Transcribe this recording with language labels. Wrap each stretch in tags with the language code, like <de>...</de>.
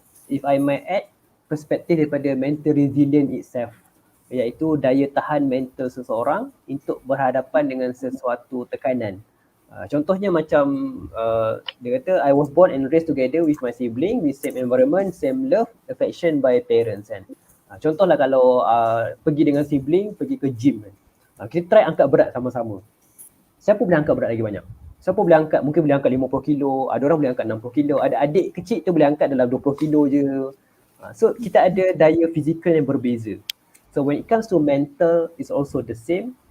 <en>If I might add,</en> <ms>perspektif daripada mental resilience itself, iaitu daya tahan mental seseorang untuk berhadapan dengan sesuatu tekanan. Contohnya macam dia kata,</ms> <en>I was born and raised together with my sibling, with same environment, same love, affection by parents kan.</en> <ms>Contohlah kalau pergi dengan sibling, pergi ke gym kan. Kita try angkat berat sama-sama. Siapa boleh angkat berat lagi banyak? Siapa boleh angkat, mungkin boleh angkat 50 kilo, ada orang boleh angkat 60 kilo, ada adik kecil tu boleh angkat dalam 20 kilo je. So kita ada daya fizikal yang berbeza.</ms> <en>So when it comes to mental, it's also the same.</en>